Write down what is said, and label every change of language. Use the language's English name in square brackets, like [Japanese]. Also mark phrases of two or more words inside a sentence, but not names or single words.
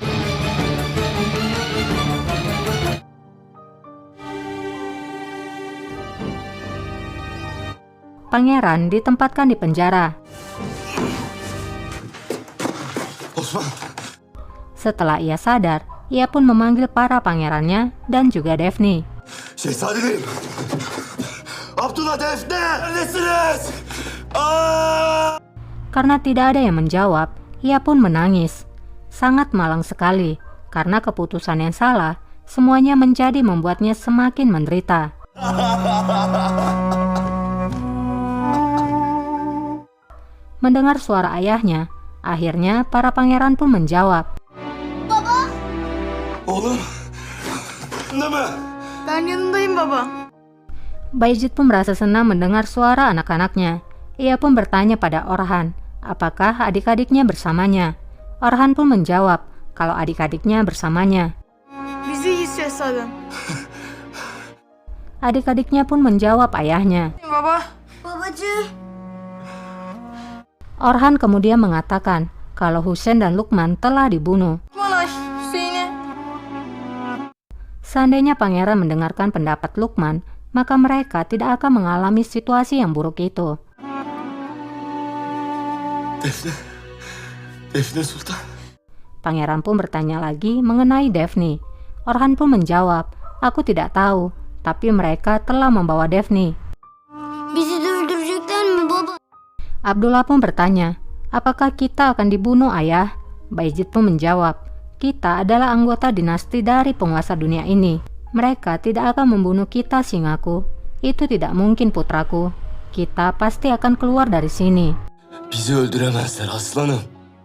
[Indonesian] Pangeran ditempatkan di penjara. Osman. Setelah ia sadar, ia pun memanggil para pangerannya dan juga Daphne. [Turkish] Şehzadelerim. Abdullah, Defne, neredesiniz? [Indonesian] Karena tidak ada yang menjawab, ia pun menangis. Sangat malang sekali, karena keputusan yang salah, semuanya menjadi membuatnya semakin menderita. Mendengar suara ayahnya, akhirnya para pangeran pun menjawab. [Turkish] Oğlum. Ne mi? Ben yanındayım baba. [Indonesian] Bayezid pun merasa senang mendengar suara anak-anaknya. Ia pun bertanya pada Orhan, apakah adik-adiknya bersamanya. Orhan pun menjawab kalau adik-adiknya bersamanya. [Turkish] Biz iyiyiz şehzadem. [Indonesian] Adik-adiknya pun menjawab ayahnya. [Turkish] Baba. Babacığım. [Indonesian] Orhan kemudian mengatakan kalau Husain dan Luqman telah dibunuh. [Turkish] Manay, Hüseyin'e. [Indonesian] Seandainya pangeran mendengarkan pendapat Luqman, maka mereka tidak akan mengalami situasi yang buruk itu. Defne. Defne Sultan. Pangeran pun bertanya lagi mengenai Daphne. Orhan pun menjawab, aku tidak tahu, tapi mereka telah membawa Daphne. [Turkish] Bizi öldürecekler mi baba? [Indonesian] Abdullah pun bertanya, apakah kita akan dibunuh ayah? Bayezid pun menjawab, kita adalah anggota dinasti dari penguasa dunia ini. Mereka tidak akan membunuh kita, singaku. Itu tidak mungkin, putraku. Kita pasti akan keluar dari sini. [Turkish] Bizi öldüremezler aslanım.